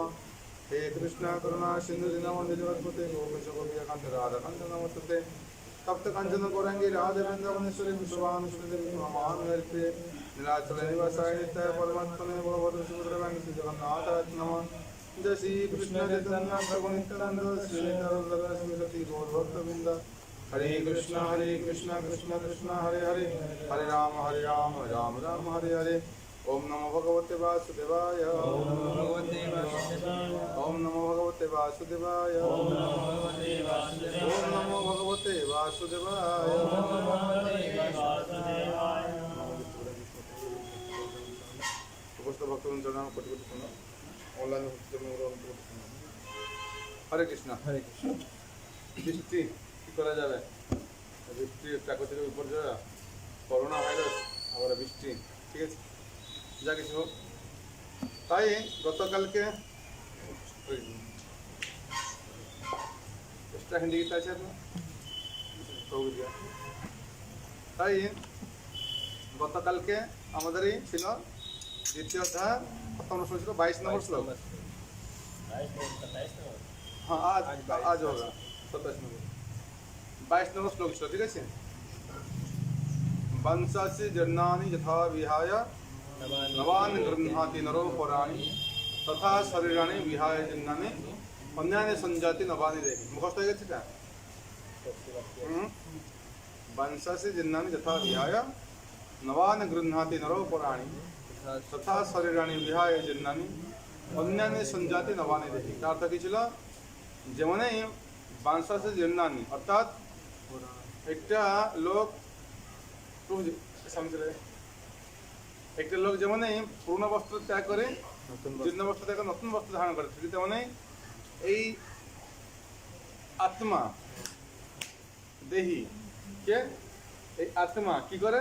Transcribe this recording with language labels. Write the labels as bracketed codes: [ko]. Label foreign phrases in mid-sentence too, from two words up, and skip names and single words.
[sa] हे कृष्ण करुणा सिन्धु दीनबन्धु जगत्पते गोपेश गोपिकान्त राधाकान्त नमस्ते तप्त कांचन गौरांगी राधे वृंदावनेश्वरी विश्वभानुसुते महामानवर्ते नीलाचल निवासाय नित्याय परमात्मने भगवते सुभद्राय श्री जगन्नाथ नमः। जय श्री कृष्ण चैतन्य प्रभु नित्यानंद श्री नित्यानंद श्री गौर भक्तवृंद। हरे कृष्ण कृष्ण कृष्ण हरे हरे हरे राम राम राम हरे हरे। ओम नमो भगवते वासुदेवाय ओम नमो भगवते वासुदेवाय ओम नमो भगवते वासुदेवाय। समस्त भक्तगण चरण कोटि कोटि प्रणाम। ऑनलाइन हरे कृष्ण हरे कृष्ण। [bn] বৃষ্টি কি করা যাবে, বৃষ্টি প্রাকৃতিক বিপর্যয়, করোনা ভাইরাস, আবার বৃষ্টি, ঠিক আছে, যা কিছু হোক। তাই গতকালকে এক্সট্রা হ্যান্ডিক্যাপ আছে আপনার, তাই গতকালকে আমাদেরই ছিল দ্বিতীয় অধ্যায়, কত নম্বর ছিল? 22 নম্বর শ্লোক। [hi] हाँ आज होगा 27 नंबर 22 नंबर श्लोक [bn] ছিল, ঠিক আছে। [sa] वंशासि जीर्णानि यथा विहाय नवानि गृह्णाति नरो पराणि तथा शरीराणि विहाय जीर्णानि अन्यानि संजाति नवानि देहि। [bn] मुखस्थ হয়ে গেছে এটা। [sa] वंशासि जीर्णानि यथा विहाय नवानि गृह्णाति नरो पराणि तथा शरीराणि विहाय जीर्णानि अन्यानि संजाति नवानि देहि। [bn] তার অর্থ কি ছিল? যেমনই বাংশাসে জীর্ণানি, অর্থাৎ একটা লোক একটা লোক যেমনই পুরনো বস্ত্র ত্যাগ করে জীর্ণ বস্ত্র ত্যাগ করে নতুন বস্ত্র ধারণ করে, ঠিক তেমনই এই আত্মা দেহি কে, এই আত্মা কি করে?